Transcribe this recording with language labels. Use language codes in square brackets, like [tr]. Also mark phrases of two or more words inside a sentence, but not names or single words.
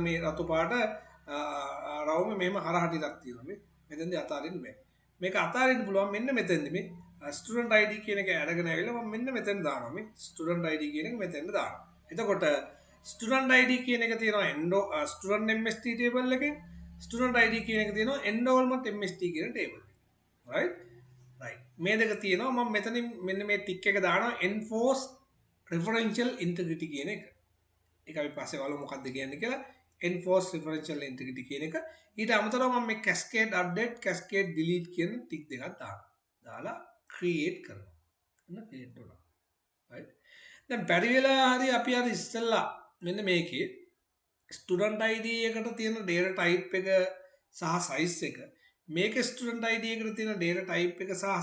[si] මේ රතු පාට රවුම මෙහෙම හරහටියක් තියෙනවා මේ මෙතෙන්දි අතාරින්න බෑ මේක අතාරින්න පුළුවන් මෙන්න මෙතෙන්දි මේ [en] student ID [si] කියන එක අරගෙන ඇවිල්ලා මම මෙන්න මෙතෙන් දානවා මේ [en] student ID [si] කියන එක මෙතෙන්ද දානවා එතකොට [en] student ID [si] කියන එක තියෙනවා [en] student MST table [si] එකේ [en] student ID [si] කියන එක තියෙනවා [en] enrollment MST [si] කියන table එකේ [en] right right [si] මේ දෙක තියෙනවා මම මෙතනින් මෙන්න මේ ටික් එක දානවා [en] enforce referential integrity [si] කියන එක ඒක අපි පස්සේ බලමු මොකක්ද කියන්නේ කියලා [en] enforce referential integrity [si] කියන එක ඊට අමතරව මම මේ [en] cascade update cascade delete [si] කියන ටික් දෙකක් දාලා create කරනවා එන්න create වුණා right දැන් බැරි වෙලා හරි අපි අර ඉස්සෙල්ලා මෙන්න මේකේ [en] student ID [si] එකට තියෙන [en] data type [si] එක සහ size එක මේක [en] student ID [si] එකට තියෙන [en] data type [si] එක සහ